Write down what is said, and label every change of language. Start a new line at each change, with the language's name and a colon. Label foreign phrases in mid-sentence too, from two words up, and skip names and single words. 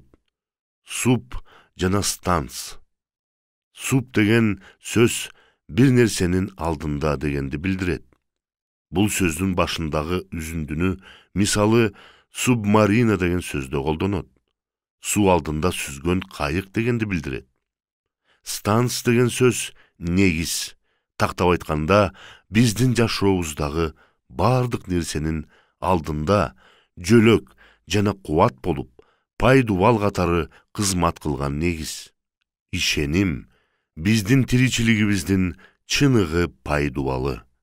Kyrgyz: Суб жана станс. Суб деген сөз бир нерсенин алдында дегенди билдирет. Бул сөздүн башындагы үзүндүнү мисалы субмарина деген сөздө колдонот. Су алдында сүзгөн кайык дегенди билдирет. Stans деген söz негиз. Тактап айтканда, биздин жашообуздагы бардык нерсенин алдында жөлөк жана кубат болуп, пайдубал катары кызмат кылган негиз. Ишеним биздин тиричилигибиздин чыныгы пайдубалы.